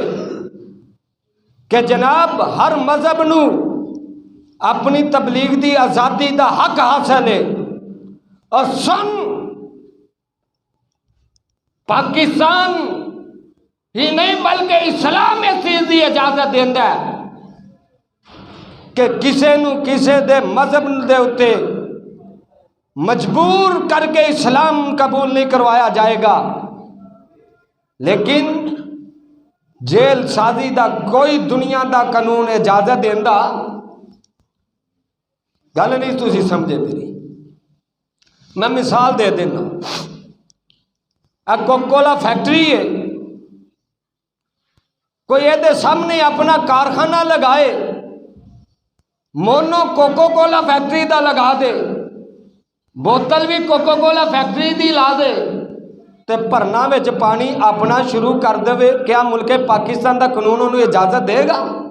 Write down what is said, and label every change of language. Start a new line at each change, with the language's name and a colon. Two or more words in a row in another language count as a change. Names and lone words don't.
Punjabi: کہ جناب ہر مذہب نو اپنی تبلیغ دی آزادی دا حق حاصل ہے، اور سن پاکستان ہی نہیں بلکہ اسلام اس چیز دی اجازت دیندا ہے کہ کسے نو کسے دے مذہب دے اتے مجبور کر کے اسلام قبول نہیں کروایا جائے گا، لیکن جیل سازی دا کوئی دنیا دا قانون اجازت دیندا گل نہیں تسی سمجھے میری۔ میں مثال دے دینا، کوکا کولا فیکٹری ہے، کوئی یہ دے سامنے اپنا کارخانہ لگائے، مونو کوکا کولا فیکٹری دا لگا دے، بوتل بھی کوکا کولا فیکٹری دی لا دے تے بھرنا وچ پانی اپنا شروع کر دے، کیا ملک پاکستان دا قانون انہوں اجازت دے گا؟